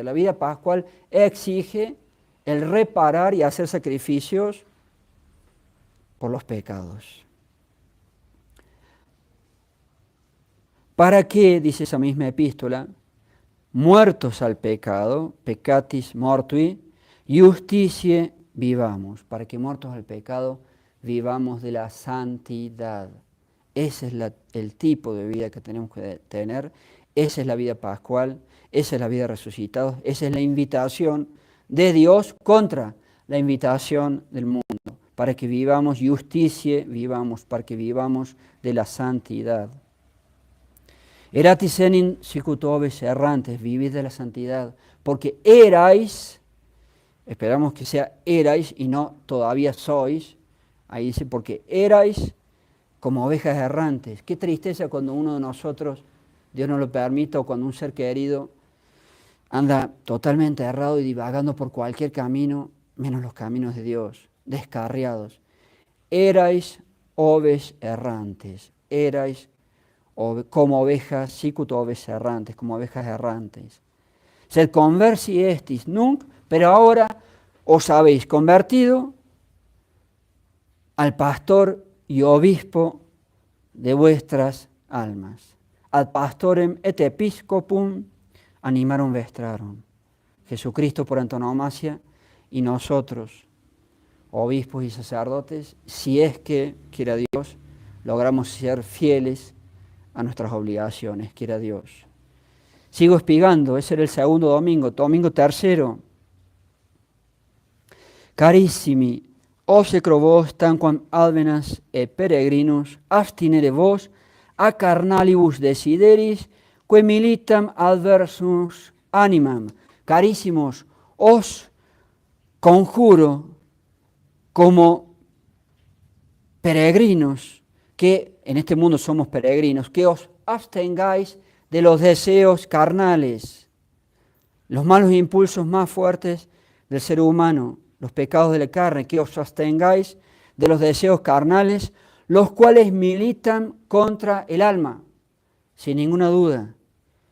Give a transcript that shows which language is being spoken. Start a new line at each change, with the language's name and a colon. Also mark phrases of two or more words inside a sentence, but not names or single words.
Spanish: La vida pascual exige el reparar y hacer sacrificios por los pecados. ¿Para qué, dice esa misma epístola, muertos al pecado,
Latin: peccatis mortui, justitiae vivamos?
Spanish: Para que muertos al pecado vivamos de la santidad. Ese es el tipo de vida que tenemos que tener, esa es la vida pascual, esa es la vida resucitada, esa es la invitación de Dios contra la invitación del mundo, para que vivamos justitiae, vivamos, para que vivamos de la santidad.
Latin: Eratis enim sicut oves errantes,
Spanish: vivid de la santidad, porque erais, esperamos que sea erais y no todavía sois, ahí dice, porque erais como ovejas errantes. Qué tristeza cuando uno de nosotros, Dios no lo permita, o cuando un ser querido anda totalmente errado y divagando por cualquier camino, menos los caminos de Dios, descarriados. Erais
Latin: oves errantes,
Spanish: erais como ovejas,
Latin: sicut oves errantes,
Spanish: como ovejas errantes.
Latin: Sed conversi estis nunc,
Spanish: pero ahora os habéis convertido al pastor y obispo de vuestras almas.
Latin: Ad pastorem et episcopum animarum vestrarum.
Spanish: Jesucristo por antonomasia y nosotros, obispos y sacerdotes, si es que, quiera Dios, logramos ser fieles a nuestras obligaciones, quiera Dios. Sigo espigando, ese era el segundo domingo. Domingo tercero.
Latin: Carissimi, obsecro vos tanquam alvenas et peregrinus abstinere vos a carnalibus desideris que militam adversus animam.
Spanish: Carísimos, os conjuro como peregrinos, que en este mundo somos peregrinos, que os abstengáis de los deseos carnales, los malos impulsos más fuertes del ser humano, los pecados de la carne, que os abstengáis de los deseos carnales, los cuales militan contra el alma, sin ninguna duda.